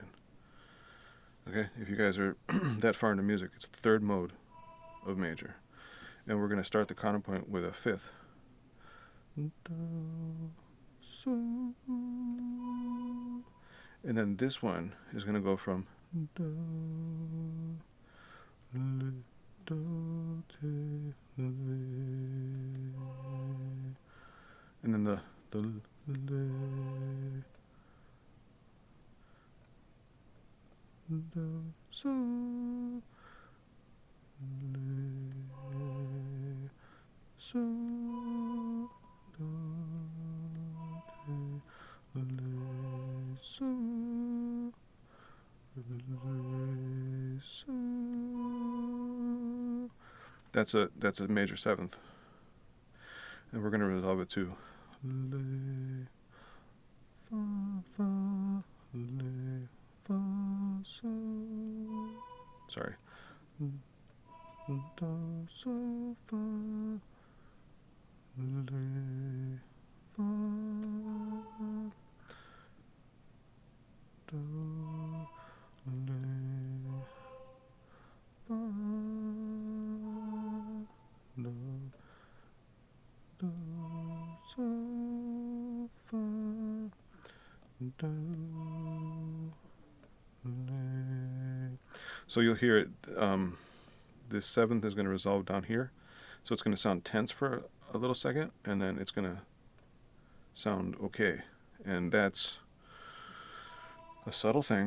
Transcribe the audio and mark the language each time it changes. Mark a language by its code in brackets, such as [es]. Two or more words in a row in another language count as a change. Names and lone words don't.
[en] Okay, if you guys are that far into music, it's the third mode of major, and we're going to start the counterpoint with a fifth. And then this one is going to go from do, le, do, te, le. And then the le, do, so, le, so, do, te, le, so. That's a major seventh, and we're going to resolve it to le, fa, fa, le, fa, so. Sorry. Do, so, fa, le, fa, do, le, fa, do, do, so, fa, do, le. So you'll hear it. This seventh is going to resolve down here, so it's going to sound tense for a little second, and then it's going to sound okay, and that's a subtle thing.